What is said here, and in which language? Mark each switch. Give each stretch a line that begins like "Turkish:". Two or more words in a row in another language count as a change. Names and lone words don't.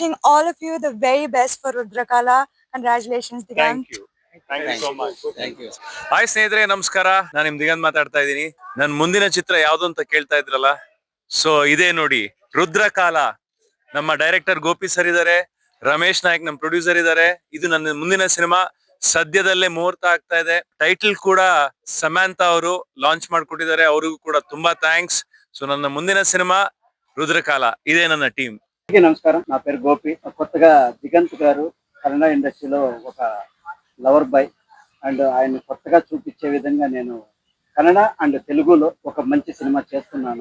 English: all of you the very best for Rudrakala. Congratulations, Digant. Thank you so much.
Kannada: ಹಾಯ್ ಸ್ನೇಹಿತರೆ, ನಮಸ್ಕಾರ. ನಾನು ನಿಮ್ ದಿಗಂತ್ ಮಾತಾಡ್ತಾ ಇದ್ದೀನಿ. ನನ್ನ ಮುಂದಿನ ಚಿತ್ರ ಯಾವ್ದು ಅಂತ ಕೇಳ್ತಾ ಇದ್ರಲ್ಲ, ಸೊ ಇದೇ ನೋಡಿ, ರುದ್ರಕಾಲ. ನಮ್ಮ ಡೈರೆಕ್ಟರ್ ಗೋಪಿ ಸರ್ ಇದಾರೆ, ರಮೇಶ್ ನಾಯಕ್ ನಮ್ಮ ಪ್ರೊಡ್ಯೂಸರ್ ಇದಾರೆ. ಇದು ನನ್ನ ಮುಂದಿನ ಸಿನಿಮಾ. ಸದ್ಯದಲ್ಲೇ ಮುಹೂರ್ತ ಆಗ್ತಾ ಇದೆ. ಟೈಟಲ್ ಕೂಡ ಸಮಾಂತಾ ಅವರು ಲಾಂಚ್ ಮಾಡ್ಕೊಟ್ಟಿದ್ದಾರೆ, ಅವ್ರಿಗೂ ಕೂಡ ತುಂಬಾ ಥ್ಯಾಂಕ್ಸ್. ಸೋ ನನ್ನ ಮುಂದಿನ ಸಿನಿಮಾ ರುದ್ರಕಾಲ. ಇದೇ ನನ್ನ ಟೀಂ.
Telugu: నమస్కారం, నా పేరు గోపి. కొత్తగా దిగంత్ గారు కన్నడ ఇండస్ట్రీలో ఒక
English: lover boy
Telugu: అండ్ ఆయన కొత్తగా చూపించే విధంగా నేను కన్నడ అండ్ తెలుగులో ఒక మంచి సినిమా చేస్తున్నాను.